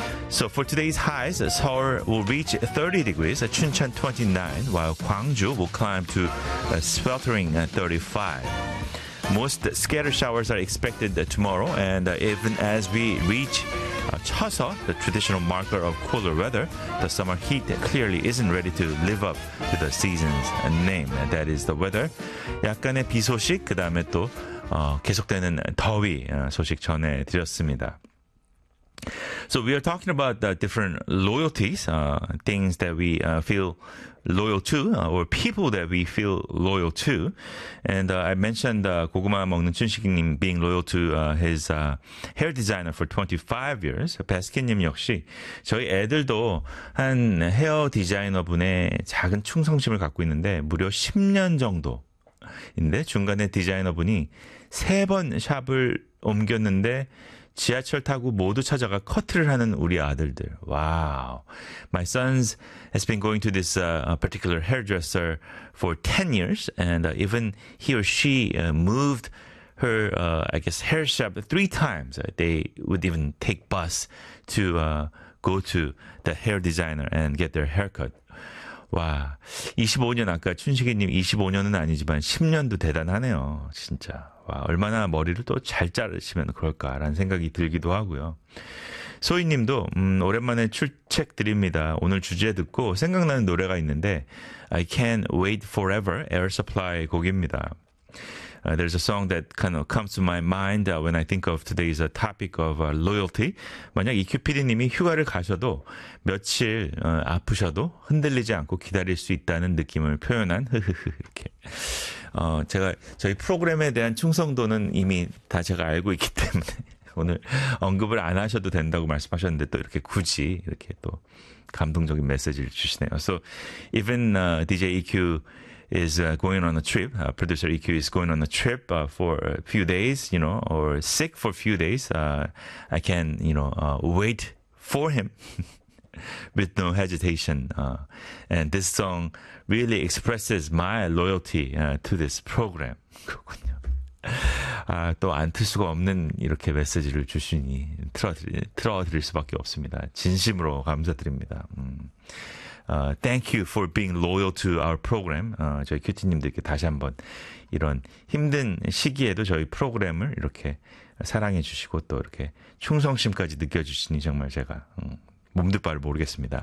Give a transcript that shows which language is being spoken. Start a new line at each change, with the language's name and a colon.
English: So for today's highs, Seoul will reach 30 degrees, Chuncheon 29, while Gwangju will climb to a sweltering 35. Most scattered showers are expected tomorrow, and even as we reach Chuseo, the traditional marker of cooler weather, the summer heat clearly isn't ready to live up to the season's name. That is the weather.
Korean: 약간의 비 소식, 그 다음에 또 계속되는 더위 소식 전해드렸습니다.
English: So we are talking about the different loyalties, things that we feel loyal to, or people that we feel loyal to. And I mentioned 고구마 먹는 춘식님 being loyal to his hair designer for 25 years.
Korean: 베스킨님 역시 저희 애들도 한 헤어 디자이너분의 작은 충성심을 갖고 있는데 무려 10년 정도인데 중간에 디자이너분이 세 번 샵을 옮겼는데 지하철 타고 모두 찾아가 커트를 하는 우리 아들들.
English: Wow. My sons has been going to this particular hairdresser for 10 years. And even he or she moved her, I guess, hair shop 3 times. They would even take bus to go to the hair designer and get their haircut.
Korean: 와, 25년, 아까 춘식이님 25년은 아니지만 10년도 대단하네요, 진짜. 와, 얼마나 머리를 또 잘 자르시면 그럴까라는 생각이 들기도 하고요. 소희님도 오랜만에 출첵 드립니다. 오늘 주제 듣고 생각나는 노래가 있는데 I Can't Wait Forever, Air Supply 곡입니다.
English: There's a song that kind of comes to my mind when I think of today's topic of loyalty.
Korean: 만약 EQPD님이 휴가를 가셔도 며칠 아프셔도 흔들리지 않고 기다릴 수 있다는 느낌을 표현한 이렇게 제가 저희 프로그램에 대한 충성도는 이미 다 제가 알고 있기 때문에 오늘 언급을 안 하셔도 된다고 말씀하셨는데 또 이렇게 굳이 이렇게 또 감동적인 메시지를 주시네요.
English: So even DJ EQ is going on a trip. Producer EQ is going on a trip for a few days, you know, or sick for a few days. I can, you know, wait for him with no hesitation. And this song really expresses my loyalty to this program.
Korean: 그렇군요. 아, 또 안 틀 수가 없는 이렇게 메시지를 주시니 틀어드릴 수밖에 없습니다. 진심으로 감사드립니다.
English: Thank you for being loyal to our program.
Korean: 저희 큐티님들께 다시 한번 이런 힘든 시기에도 저희 프로그램을 이렇게 사랑해 주시고 또 이렇게 충성심까지 느껴주시니 정말 제가 몸둘바를 모르겠습니다.